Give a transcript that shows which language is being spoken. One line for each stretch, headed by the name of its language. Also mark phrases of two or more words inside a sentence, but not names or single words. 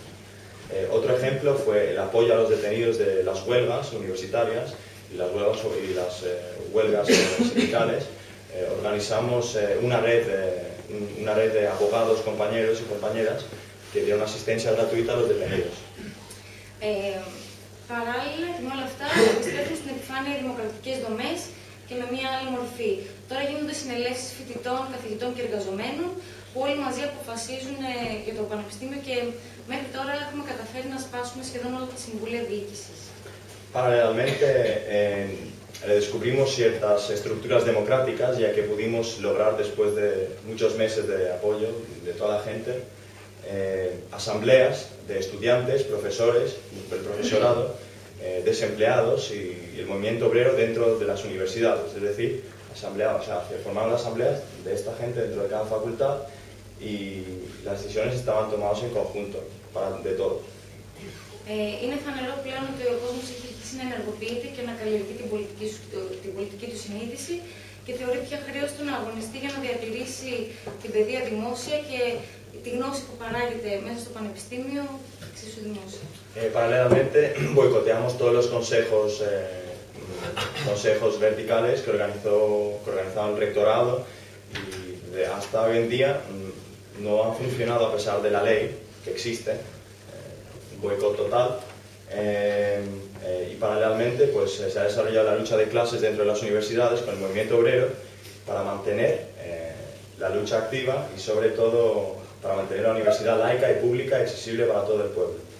Spanish: Otro ejemplo fue el apoyo a los detenidos de las huelgas universitarias y las huelgas sindicales. Organizamos una red de abogados, compañeros y compañeras que dieron asistencia gratuita a los detenidos.
Greek: Παράλληλα, με όλα αυτά, επιστρέφουν στην επιφάνεια οι δημοκρατικές δομές και με μία άλλη μορφή. Τώρα γίνονται συνελεύσεις φοιτητών, καθηγητών και εργαζομένων που όλοι μαζί αποφασίζουν για το πανεπιστήμιο και μέχρι τώρα έχουμε καταφέρει να σπάσουμε σχεδόν όλα τα συμβούλια διοίκησης.
Spanish: Paralelamente, redescubrimos ciertas estructuras democráticas, ya que pudimos lograr, después de muchos meses de apoyo de toda la gente, asambleas de estudiantes, profesores, el profesorado, desempleados y el movimiento obrero dentro de las universidades. Es decir, formaron asambleas de esta gente dentro de cada facultad y las decisiones estaban tomadas en conjunto, de todos.
Greek: Είναι φανερό πλέον ότι ο κόσμος έχει αρχίσει να ενεργοποιείται και να καλλιεργεί την πολιτική του συνείδηση και θεωρεί πια χρέος του να αγωνιστεί για να διατηρήσει την παιδεία δημόσια και τη γνώση που παράγεται μέσα στο πανεπιστήμιο εξίσου δημόσια.
Spanish: Paralelamente, boicoteamos todos los consejos verticales que organizaba el rectorado y hasta hoy en día no han funcionado a pesar de la ley que existe. Boicot total, y paralelamente pues, se ha desarrollado la lucha de clases dentro de las universidades con el movimiento obrero para mantener la lucha activa y sobre todo para mantener la universidad laica y pública y accesible para todo el pueblo.